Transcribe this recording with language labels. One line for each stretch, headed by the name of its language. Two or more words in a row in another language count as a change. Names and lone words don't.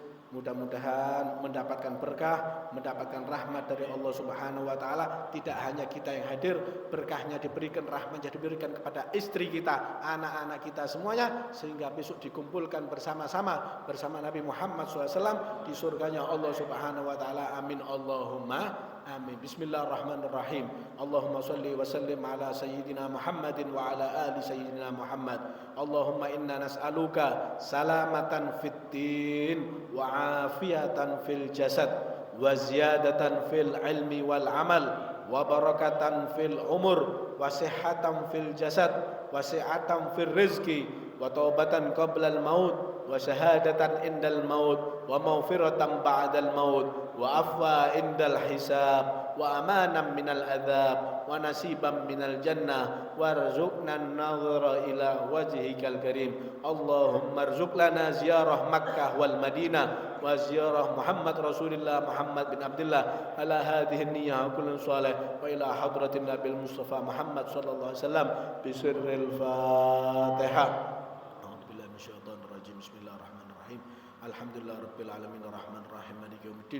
Indonesian: Mudah-mudahan mendapatkan berkah, mendapatkan rahmat dari Allah
Arabic: سبحانه وتعالى.
Indonesian: Tidak hanya kita yang hadir, berkahnya diberikan, rahmatnya diberikan kepada istri kita, anak-anak kita semuanya, sehingga besok dikumpulkan bersama-sama bersama Nabi Muhammad SAW di surganya Allah
Arabic: سبحانه وتعالى. آمين اللهم آمين. بسم الله الرحمن الرحيم. اللهم صل وسلم على سيدنا محمد وعلى آل سيدنا محمد. اللهم إنا نسألك سلامة في الدين وعافية في الجسد وزيادة في العلم والعمل وبركة في العمر وصحة في الجسد وسعة في الرزق وتوبة قبل الموت وشهادة عند الموت ومغفرة بعد الموت وعفوا عند الحساب وأمانا من العذاب ونصيبا من الجنة وارزقنا النظر إلى وجهك الكريم. اللهم ارزق لنا زيارة مكة والمدينة وزيارة محمد رسول الله محمد بن عبد الله على هذه النية كل صالح وإلى حضرة النبي المصطفى محمد صلى الله عليه وسلم بسر الفاتحة. أعوذ بالله من الشيطان الرجيم. بسم الله الرحمن الرحيم. الحمد لله رب العالمين الرحمن الرحيم مالك يوم الدين.